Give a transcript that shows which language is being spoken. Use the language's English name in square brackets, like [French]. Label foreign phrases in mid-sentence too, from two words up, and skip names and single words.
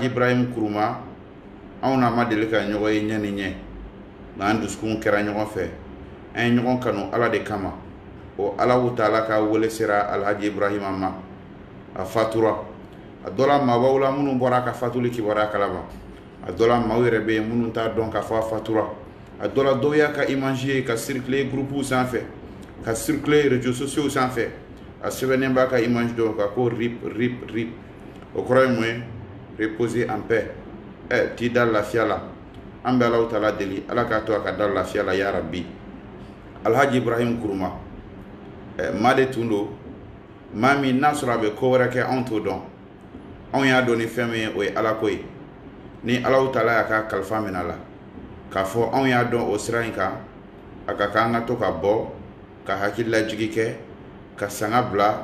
[Bambara] Ibrahim Kuruma anw n'a ma deli ka ɲɔgɔn ye ɲɛ ni ɲɛ nka an dusukun kɛra ɲɔgɔn fɛ an ye ɲɔgɔn kanu ala de kama o Alahu Taala ka wele sera Alhaji Ibrahima ma a fatura a dɔ la maabaw la minnu bɔra a ka fatuli kibaruya kalama a dɔ la maaw yɛrɛ bɛ yen minnu t'a dɔn k'a fɔ a fatura a dɔ la dɔw y'a ka image ye ka [French] circuler groupe [Bambara] sanfɛ ka [French] circuler réseaux sociaux [Bambara] sanfɛ a sɛbɛnnen b'a ka image dɔn ka ko rip o kɔrɔ ye mun ye [French] reposer en paix [Bambara] t'i da lafiya la an bɛ Alahu Taala deli ala k'a to a ka da lafiya la [Arabic] يا رب [Bambara] Alhaji Ibrahim Kuruma maa de tun don maa min n'a sɔrɔ a bɛ ko wɛrɛ kɛ anw t'o dɔn anw y'a dɔn ni fɛn min ye o ye ala ko ye ni Alahu Taala y'a ka kalifa minɛ a la k'a fɔ anw y'a dɔn o sira in kan a ka kan ka to ka bɔ ka hakililajigi kɛ ka sanga bila